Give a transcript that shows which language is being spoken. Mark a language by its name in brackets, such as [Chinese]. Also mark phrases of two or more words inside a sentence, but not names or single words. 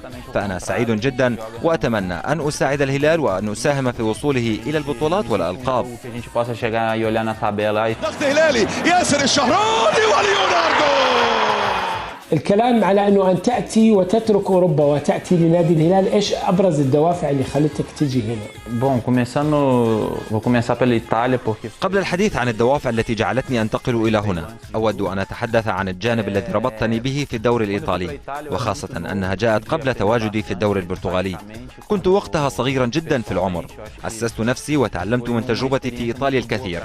[Arabic] فأنا سعيد جدا وأتمنى أن أساعد الهلال وأن أساهم في وصوله إلى البطولات والألقاب. ضغط هلالي، ياسر الشهراني وليوناردو. الكلام على أنه أن تأتي وتترك أوروبا وتأتي لنادي الهلال، إيش أبرز الدوافع اللي خلتك تجي هنا؟ [Portuguese] Vou começar pela Itália porque [Arabic] قبل الحديث عن الدوافع التي جعلتني أنتقل إلى هنا، أود أن أتحدث عن الجانب الذي ربطني به في الدوري الإيطالي، وخاصة أنها جاءت قبل تواجدي في الدوري البرتغالي. كنت وقتها صغيرا جدا في العمر، أسست نفسي وتعلمت من تجربتي في إيطاليا الكثير.